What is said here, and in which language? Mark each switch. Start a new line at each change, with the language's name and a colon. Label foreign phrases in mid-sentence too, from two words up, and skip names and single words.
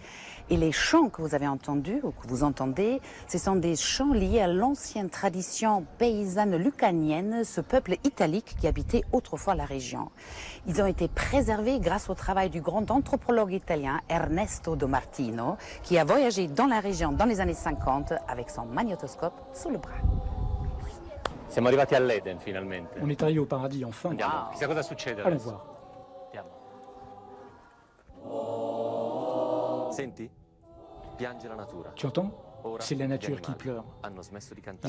French: Et les chants que vous avez entendus, ou que vous entendez, ce sont des chants liés à l'ancienne tradition paysanne lucanienne, ce peuple italique qui habitait autrefois la région. Ils ont été préservés grâce au travail du grand anthropologue italien Ernesto De Martino, qui a voyagé dans la région dans les années 50 avec son magnétoscope sous le bras.
Italian: Siamo arrivati all'Eden finalmente.
French: On est arrivé au paradis enfin.
Italian: Andiamo. Chissà cosa succede
French: Allons
Italian: adesso.
French: voir.
Italian: Senti? Piange la natura.
French: Tu entends?
Italian: Ora
French: C'est la nature
Italian: gli
French: qui
Italian: animali
French: pleure.
Italian: hanno smesso di cantare.